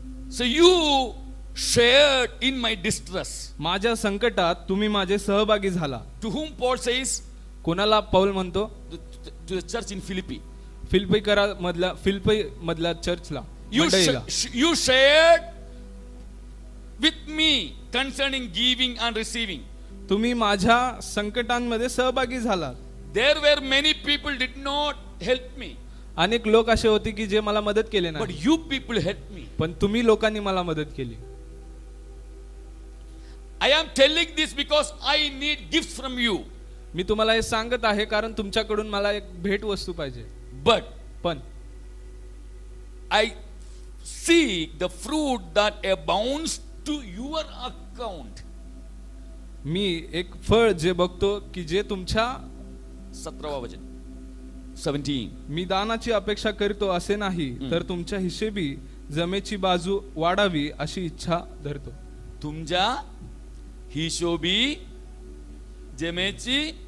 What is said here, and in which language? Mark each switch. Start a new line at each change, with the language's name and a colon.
English: So you shared in my distress.
Marathi: माझ्या संकटात तुम्ही माझे सहभागी झाला.
English: To whom Paul says?
Marathi: कोणाला पौल म्हणतो?
English: To the church in Philippi.
Marathi: फिलिप्पी मधल्या चर्चला, मंडळीला.
English: You shared with me concerning giving and receiving.
Marathi: तुम्ही माझ्या संकटांमध्ये सहभागी झालात.
English: There were many people did not help me,
Marathi: अनेक लोक असे होते की जे मला मदत केले
English: but
Marathi: नाही,
English: you people helped me.
Marathi: पण तुम्ही लोकांनी मला मदत केली.
English: I am telling this because I need gifts from you.
Marathi: मी तुम्हाला हे सांगत आहे कारण तुमच्याकडून मला एक भेट वस्तू पाहिजे.
English: But
Marathi: पण
English: I seek the fruit that abounds to your account.
Marathi: मी एक फळ जे बघतो की जे तुमच्या 17वा वचन 17. मी दानाची अपेक्षा करतो असे नाही, तर तुमच्या हिशेबी जमेची बाजू वाढावी अशी इच्छा धरतो. तुमच्या हिशोबी जमेची